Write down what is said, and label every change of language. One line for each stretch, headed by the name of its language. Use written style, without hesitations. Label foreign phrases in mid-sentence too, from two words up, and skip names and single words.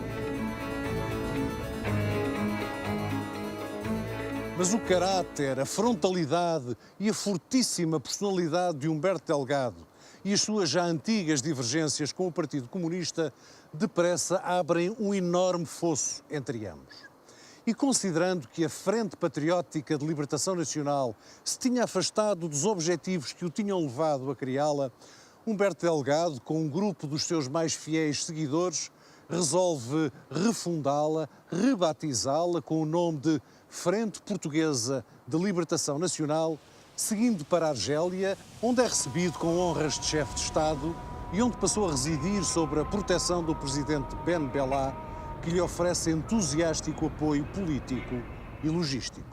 Portuguese: Mas o caráter, a frontalidade e a fortíssima personalidade de Humberto Delgado e as suas já antigas divergências com o Partido Comunista depressa abrem um enorme fosso entre ambos. E considerando que a Frente Patriótica de Libertação Nacional se tinha afastado dos objetivos que o tinham levado a criá-la, Humberto Delgado, com um grupo dos seus mais fiéis seguidores, resolve refundá-la, rebatizá-la com o nome de Frente Portuguesa de Libertação Nacional, seguindo para a Argélia, onde é recebido com honras de chefe de Estado e onde passou a residir sob a proteção do presidente Ben Bella, que lhe oferece entusiástico apoio político e logístico.